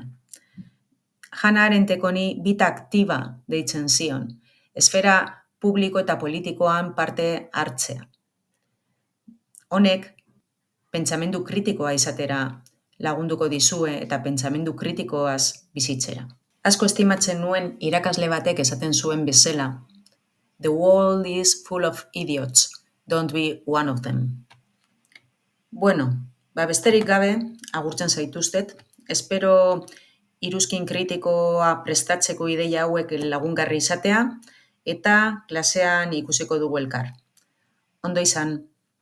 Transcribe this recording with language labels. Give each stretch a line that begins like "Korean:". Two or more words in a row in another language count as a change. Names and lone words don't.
Basque: Hannah Arendtek honi bita aktiba deitzen zion, esfera publiko eta politikoan parte hartzea. Honek, pentsamendu kritikoa izatera lagunduko dizue eta pentsamendu kritikoaz bizitzera. Asko estimatzen nuen irakasle batek esaten zuen bezala,
English: "The world is full of idiots, don't be one of them."
Basque: Bueno, besterik gabe, agurtzen zaituztet. Espero iruzkin kritikoa prestatzeko ideia hauek lagungarri izatea eta klasean ikusiko dugu elkar. Ondo izan.